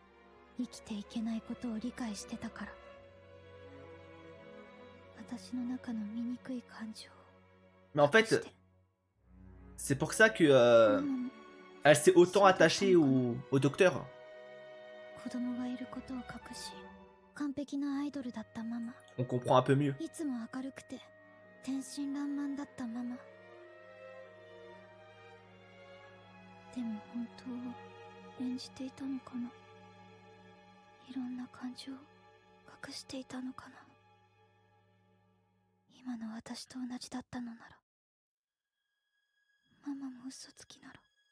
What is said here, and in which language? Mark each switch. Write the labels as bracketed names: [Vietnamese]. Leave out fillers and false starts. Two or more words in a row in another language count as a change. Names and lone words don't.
[French] Mais en fait, c'est pour ça que elle s'est autant attachée au docteur. On comprend un peu mieux. [Japanese] でも本当は演じていたのかな。いろんな感情を隠していたのかな。今の私と同じだったのなら、ママも嘘つきなら。